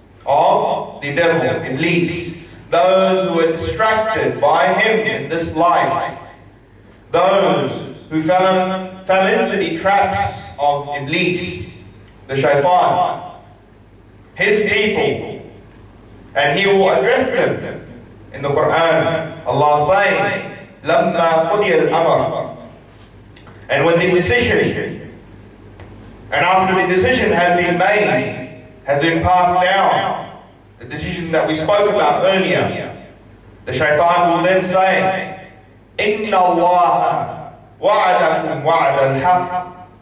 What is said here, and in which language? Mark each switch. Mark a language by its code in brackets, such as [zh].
[en] of the devil, Iblis, those who are distracted by him in this life, those who fell into the traps of Iblis, the Shaytaan, his people. And he will address them in the Quran. Allah says, [ar] لَمَّا قُضِيَ الْأَمْرِ. [en] And when the decision, and after the decision has been made, has been passed down, the decision that we spoke about earlier, the Shaytaan will then say, [ar] إِنَّ اللَّهَ وَعَدَكُمْ وَعْدَ الْحَقِّ.